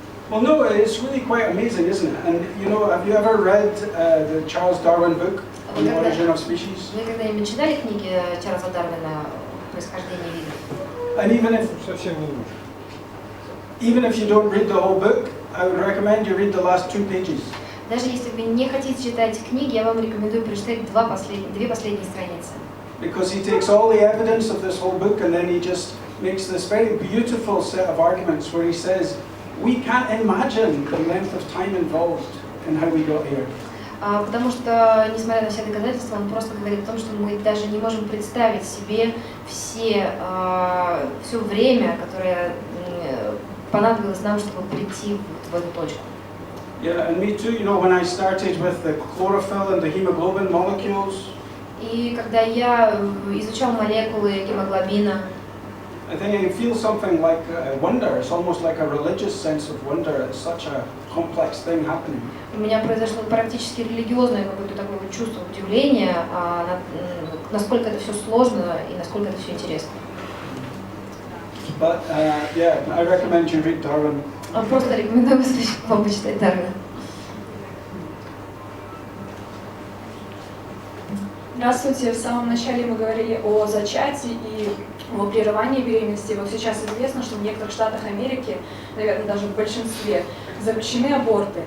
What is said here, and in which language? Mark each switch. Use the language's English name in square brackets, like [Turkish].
[English] Well, no, it's really quite amazing, isn't it? And you know, have you ever read the Charles Darwin book, On the Origin of Species? [Russian] Вы когда-нибудь читали книги Чарльза Дарвина «Происхождение видов»? [English] And [Russian] Совсем не нужно. [English] even if you don't read the whole book, I would recommend you read the last 2 pages. [Russian] Даже если вы не хотите читать книги, я вам рекомендую прочитать две последние страницы. [English] Because he takes all the evidence of this whole book and then he just makes this very beautiful set of arguments where he says, we can't imagine the length of time involved in how we got here. [Russian] Потому что, несмотря на все доказательства, он просто говорит о том, что мы даже не можем представить себе все время, которое понадобилось нам, чтобы прийти в эту точку. [English] Yeah, and me too. You know, when I started with the chlorophyll and the hemoglobin molecules, [Russian] И когда я изучал молекулы гемоглобина, [English] I think I feel something like wonder. It's almost like a religious sense of wonder. It's such a complex thing happening. [Russian] у меня произошло практически религиозное какое-то такое вот чувство удивления, насколько это все сложно и насколько это все интересно. [English] But yeah, I recommend you read Darwin. [Russian] Просто рекомендую вам почитать Дарвина. Здравствуйте. В самом начале мы говорили о зачатии и о прерывании беременности. Вот сейчас известно, что в некоторых штатах Америки, наверное, даже в большинстве, запрещены аборты.